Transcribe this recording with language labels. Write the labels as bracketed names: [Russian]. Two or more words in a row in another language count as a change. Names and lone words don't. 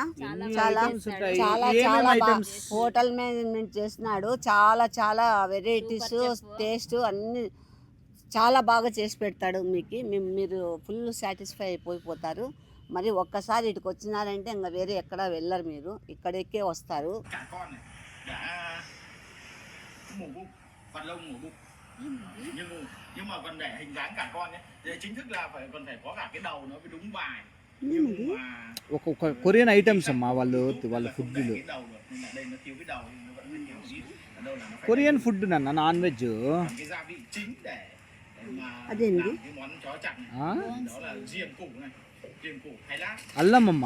[Telugu] చాలా చాలా చాలా [English] hotel management [Telugu] చేస్తున్నాడు. చాలా చాలా వెరైటీస్, టేస్ట్ అన్నీ చాలా బాగా చేసి పెడతాడు మీకు. మీరు [English] full satisfy [Telugu] అయిపోతారు. మరి ఒక్కసారి ఇటుకు వచ్చినారంటే ఇంకా వేరే ఎక్కడ వెళ్ళరు, మీరు ఇక్కడికే వస్తారు. [Vietnamese] nhưng mà còn để hình dáng cả con ấy thì chính thức là còn phải có cả cái đầu nó mới đúng bài. [Telugu] ఒక [English] Korean items [Telugu] అమ్మా వాళ్ళ ఫుడ్లు. [English] Korean food [Telugu] నాన్న, [English] non veg. [Telugu] అదేంటి? అల్లమమ్మా,